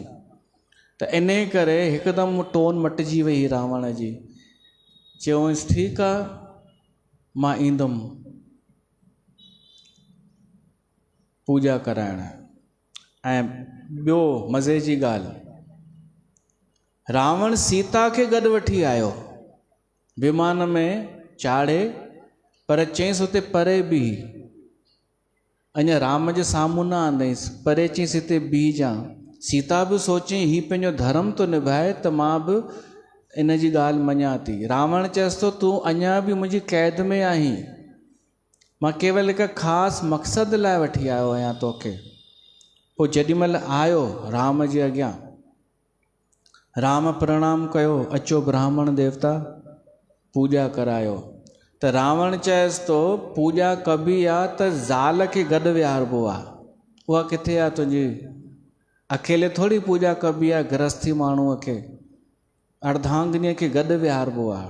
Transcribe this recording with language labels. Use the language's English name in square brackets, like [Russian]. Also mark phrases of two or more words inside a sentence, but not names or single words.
[Sindhi] त इन करे हिकदमि टोन मटिजी वई रावण जी। चयोसि, ठीकु आहे, मां ईंदुमि पूॼा कराइण। ऐं ॿियो मज़े जी ॻाल्हि, रावण सीता खे गॾु वठी आयो, विमान में चाढ़े, पर चईंसि हुते परे बीह, अञा राम जे साम्हूं न आंदईंसि, परे चईंसि हिते बीह जा। सीता बि सोचई हीउ पंहिंजो धर्म थो निभाए त मां बि इन जी ॻाल्हि मञा थी। रावण चएसि थो तूं अञा बि मुंहिंजी क़ैद में आहीं, मां केवल हिकु ख़ासि मक़सद लाइ वठी आयो आहियां तोखे। पोइ जेॾीमहिल आयो राम जे अॻियां, राम प्रणाम कयो, अचो ब्राह्मण देवता पूॼा करायो। त रावण चएसि थो पूॼा कबी आहे त ज़ाल खे गॾु विहारबो आहे, उहा किथे आहे तुंहिंजी? अकेले थोरी पूॼा कबी आहे, गृहस्थी माण्हूअ खे, अर्धांगिनीअ खे गॾु विहारबो आहे।